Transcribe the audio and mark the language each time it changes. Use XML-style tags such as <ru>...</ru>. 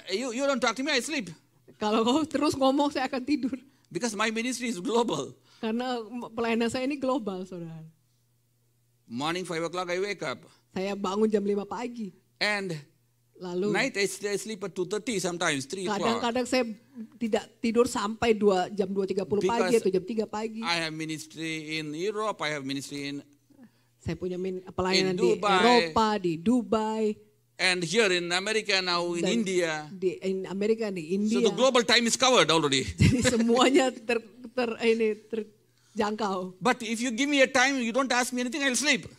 <en>You don't talk to me, I sleep.</en> <id>Kalau kau terus ngomong, saya akan tidur.</id> <en>Because my ministry is global.</en> <id>Karena pelayanan saya ini global, saudara.</id> <en>Morning 5 o'clock I wake up.</en> <id>Saya bangun jam 5 pagi.</id> <en>And</en> <id>Lalu</id> <en>night I sleep at 2:30 sometimes, 3 o'clock.</en> <id>kadang-kadang saya tidak tidur sampai jam 2.30 pagi atau jam 3 pagi.</id> <en>I have ministry in Europe, I have ministry in</en> <id>Saya punya pelayanan</id> <en>in</en> <id>di</id> <en>Dubai.</en> <id>Eropa, di Dubai,</id> <en>and here in America now in</en> <id>Dan</id> <en>India.</en> <id>di Amerika, di India.</id> <en>So the global time is covered already.</en> <id>Jadi semuanya terjangkau.</id> <en>But if you give me a time, you don't ask me anything, I'll sleep.</en>